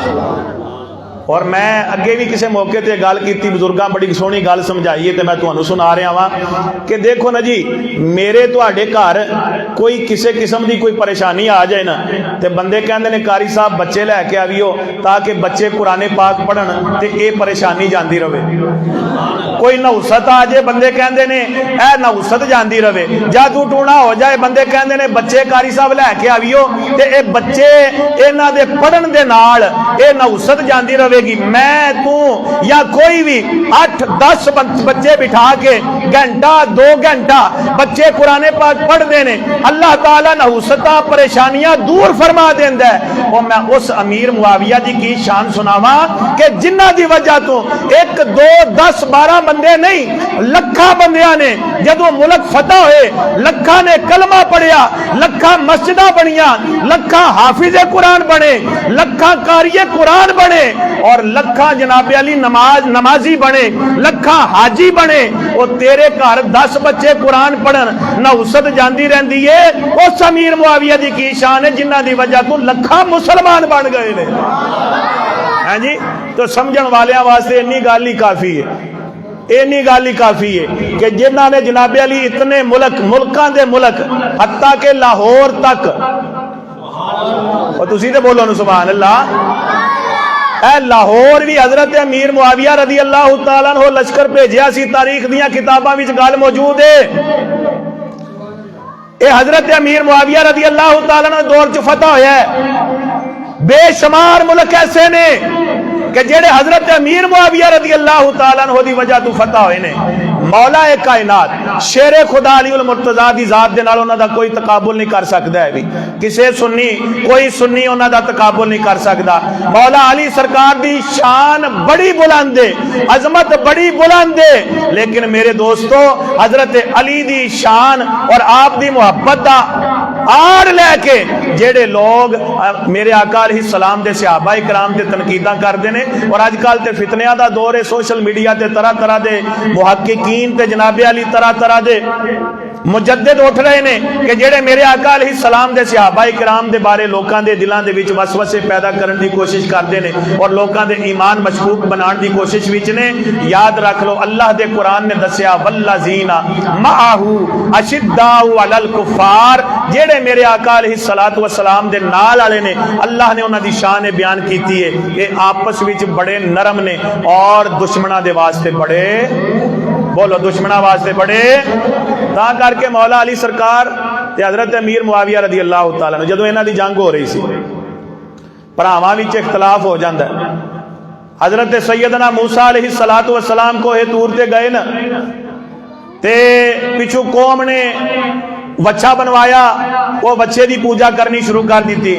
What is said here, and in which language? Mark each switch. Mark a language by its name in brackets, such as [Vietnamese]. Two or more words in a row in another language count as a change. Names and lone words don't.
[Punjabi] اور میں اگے بھی کسی موقع تے گل کیتی، بزرگاں بڑی سونی گل سمجھائی ہے تے میں تانوں سنا رہا ہاں کہ دیکھو نا جی، میرے تواڈے گھر کوئی کسی قسم دی کوئی پریشانی آ جائے نا تے بندے کہندے نے قاری صاحب بچے لے کے آویو تاکہ بچے قرآن پاک پڑھن تے اے پریشانی جاندی رہے۔ کوئی نحوست آ جائے بندے کہندے نے اے نحوست جاندی رہے، جادو ٹونا ہو جائے بندے کہندے نے بچے قاری صاحب لے کے آویو تے اے بچے انہاں دے پڑھن دے نال اے نحوست جاندی رہے گی۔ میں تو یا کوئی بھی 8-10 بچے بٹھا کے گھنٹہ 2 گھنٹہ بچے قرآن پاک پڑھ دینے، اللہ تعالیٰ نحوستہ پریشانیاں دور فرما دیندا ہے۔ اور میں اس امیر معاویہ دی کی شان سناواں کہ جنہ دی وجہ تو 1 2 10 12 بندے نہیں، لکھاں بندیاں نے جدو ملک فتح ہوئے، لکھاں نے کلمہ پڑھیا، لکھاں مسجدہ بنیاں، لکھاں حافظ قرآن بنے، لکھاں قاری قرآن بنے، اور لکھاں جناب علی نمازی بنے، لکھاں حاجی بنے، وہ تیرے گھر 10 بچے قرآن پڑھن نحوست جاندی رہندی ہے، اس امیر معاویہ دی کی شان ہے جنہ دی وجہ تو لکھاں مسلمان بن گئے نے۔ ہاں جی، تو سمجھن والیاں واسطے انی گل ہی کافی ہے، اینی گل ہی کافی ہے کہ جنہاں نے جناب علی اتنے ملکاں دے ملک حتیٰ کہ لاہور تک، اور تسی تے بولو نا [Arabic] سبحان اللہ، [Punjabi] اے لاہور بھی حضرت امیر معاویہ [Arabic] رضی اللہ تعالیٰ عنہ [Punjabi] لشکر بھیجیا سی، تاریخ دیاں کتاباں وچ گل موجود ہے۔ اے حضرت امیر معاویہ [Arabic] رضی اللہ تعالیٰ عنہ [Punjabi] دور چ فتح ہویا ہے۔ بے شمار ملک ایسے نے کہ جڑے حضرت امیر معاویہ [Arabic] رضی اللہ تعالیٰ عنہ [Punjabi] دی وجہ تو فتح ہوئے نے۔ مولا کائنات شیر خدا علی المرتضیٰ دی ذات دے نال انہاں دا کوئی تقابل نہیں کر سکدا ہے، بھی کسے سنی کوئی سنی انہاں دا تقابل نہیں کر سکدا۔ مولا علی سرکار دی شان بڑی بلند ہے، عظمت بڑی بلند ہے، لیکن میرے دوستو حضرت علی دی شان اور آپ دی محبت دا آڑ لے کے جڑے لوگ میرے آقا [Arabic] علیہ السلام [Punjabi] دے صحابہ کرام دے تنقیداں کردے نے، اور اج کل تے فتنیاں دا دور ہے، سوشل میڈیا تے طرح طرح دے محققین تے جناب علی طرح طرح دے مجدد اٹھ رہے نے کہ جڑے میرے آقا [Arabic] علیہ السلام [Punjabi] دے صحابہ کرام دے بارے لوکاں دے دلاں دے وچ وسوسے پیدا کرن دی کوشش کردے نے اور لوکاں دے ایمان مشکوک بنان دی کوشش وچ نے۔ یاد رکھ لو اللہ دے قرآن نے دسیا [Arabic] والذین معہ اشداء علی الکفار، [Punjabi] جڑے میرے آقا [Arabic] علیہ السلام [Punjabi] دے نال والے نے اللہ نے انہاں دی شان بیان کیتی ہے کہ آپس وچ بڑے نرم نے اور دشمناں دے واسطے بڑے، بولو دشمناں واسطے بڑے۔ تا کر کے مولا علی سرکار تے حضرت امیر معاویہ [Arabic] رضی اللہ تعالیٰ عنہ [Punjabi] جدوں انہاں دی جنگ ہو رہی سی، بھراواں وچ اختلاف ہو جاندا ہے۔ حضرت سیدنا موسیٰ [Arabic] علیہ السلام [Punjabi] کو ہے طور تے گئے نا تے پچھو قوم نے بچہ بنوایا، وہ بچے دی پوجا کرنی شروع کر دیتی۔